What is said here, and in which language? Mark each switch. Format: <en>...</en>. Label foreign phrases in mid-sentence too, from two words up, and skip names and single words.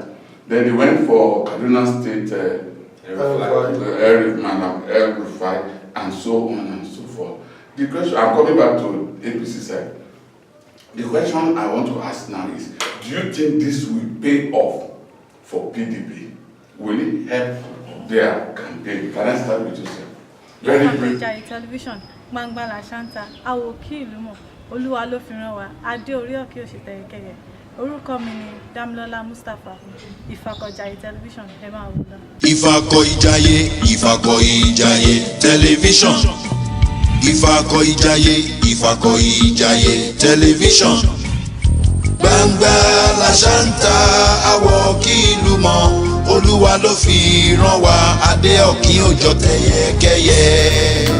<en>Then they went for Kaduna State, El-Rufai, and so on and so forth. The question, I'm coming back to APC side. The question I want to ask now is, do you think this will pay off for PDP? Will it help their campaign? Can I start with you, sir? Very brief. Television,</en> <yo>Gbangba Lashanta, Awoki Ilumo, Oluwa ló fi rán wa, Adé orí òkè òṣìtẹ̀yẹkẹyẹ. Orúkọ mi ni Damilola Mustapha, Ifako Ijaiye Television, ẹ máa wò lọ. Ifako Ijaiye, Ifako Ijaiye Television. Ifako Ijaiye, Ifako Ijaiye Television. Gbangba Lashanta, Awoki Ilumo, Olúwa ló fi rán wa, adé ọ̀kín òjò tẹ̀yẹkẹyẹ.</yo>